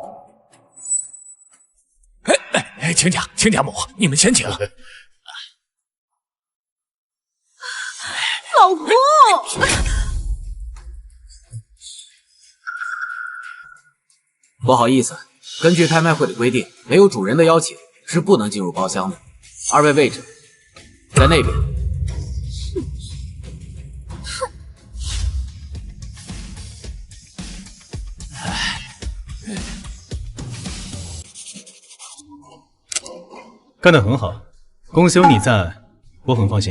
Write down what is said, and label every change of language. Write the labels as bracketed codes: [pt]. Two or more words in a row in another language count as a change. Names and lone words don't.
[zh] 亲家、親家母，你們先請。老婆。不好意思，根據拍賣會的規定，沒有主人的邀請是不能進入包廂的。二位位置在那邊。幹得很好，公司有你在，我很放心。